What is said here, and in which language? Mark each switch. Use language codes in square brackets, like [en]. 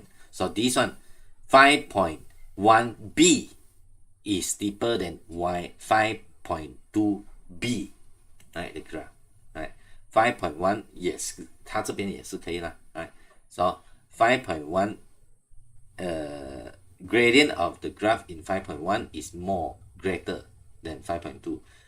[en] So this one 5.1b is steeper than 5.2b. Right, the graph. Right, 5.1 yes， [zh] 它这边也是可以啦。 [en] Right, so 5.1 gradient of the graph in 5.1 is more greater than 5.2.